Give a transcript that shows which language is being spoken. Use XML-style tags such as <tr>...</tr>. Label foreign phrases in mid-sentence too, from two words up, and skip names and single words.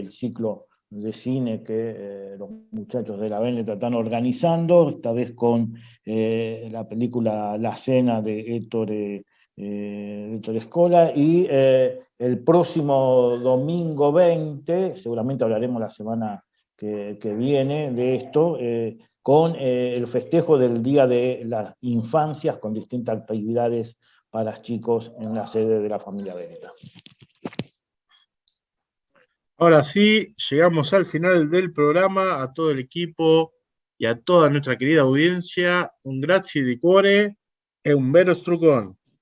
<es>el ciclo de cine que los muchachos de la Véneta están organizando, esta vez con la película La Cena de Ettore Scola, y el próximo domingo 20, seguramente hablaremos la semana que viene de esto, con el festejo del Día de las Infancias, con distintas actividades para chicos en la sede de la familia Véneta. Ahora sí, llegamos al final del programa. A todo el equipo y a toda nuestra querida audiencia,</es> <it>un grazie di cuore e un vero strucón.</it>